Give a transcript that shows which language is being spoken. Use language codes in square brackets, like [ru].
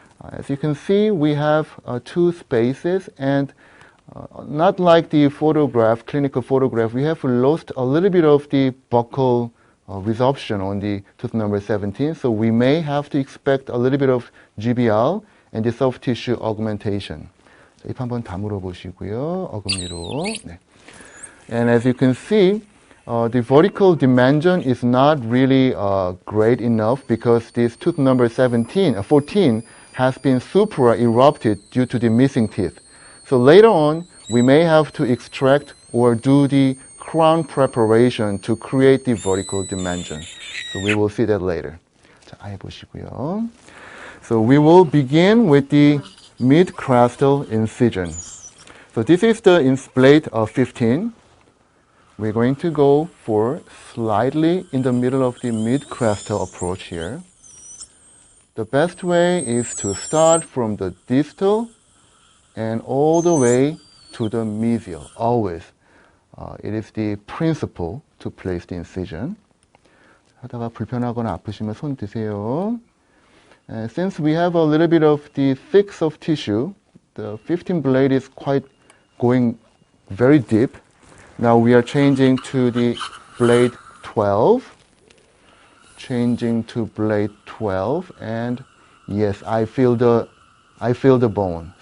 [en] As you can see, we have two spaces, and not like the photograph, clinical photograph, we have lost a little bit of the buccal resorption on the tooth number 17, so we may have to expect a little bit of GBL and the soft tissue augmentation. [ko] 자, 입 한번 다물어 보시고요, 어금니로. 네. [en] And as you can see, the vertical dimension is not really great enough because this tooth number 14 has been supra-erupted due to the missing teeth. So later on, we may have to extract or do the crown preparation to create the vertical dimension. So we will see that later. [ko] 자, 아예 보시고요. [en] So we will begin with the Mid Crystal Incision. So this is the blade 15. We're going to go for slightly in the middle of the Mid Crystal approach here. The best way is to start from the distal and all the way to the mesial, always. It is the principle to place the incision. [ko] 하다가 불편하거나 아프시면 손 드세요. [en] Since we have a little bit of the thick soft tissue, the 15 blade is quite going very deep. Now we are changing to the blade 12. Changing to blade 12, and yes, I feel the bone.